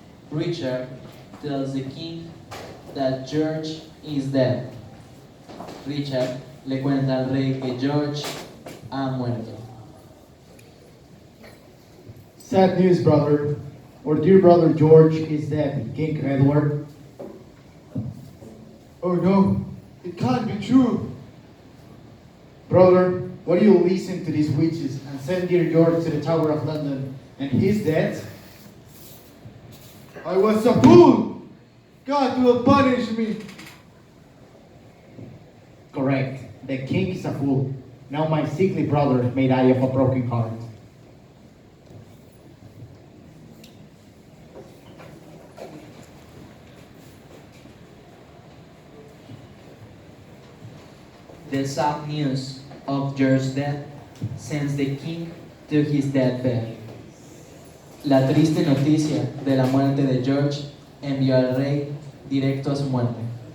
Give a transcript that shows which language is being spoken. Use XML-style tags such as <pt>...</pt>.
<en>Richard tells the king that George is dead.</en> <es>Richard le cuenta al rey que George ha muerto.</es> <en>Sad news, brother. Our dear brother George is dead, King Edward. Oh no, it can't be true. Brother, why do you listen to these witches and send dear George to the Tower of London and he's dead? I was a fool. God will punish me. Correct. The king is a fool. Now my sickly brother may die of a broken heart. The sad news of George's death sends the king to his deathbed.</en> <es>La triste noticia de la muerte de George envió al rey directo a su muerte.</es>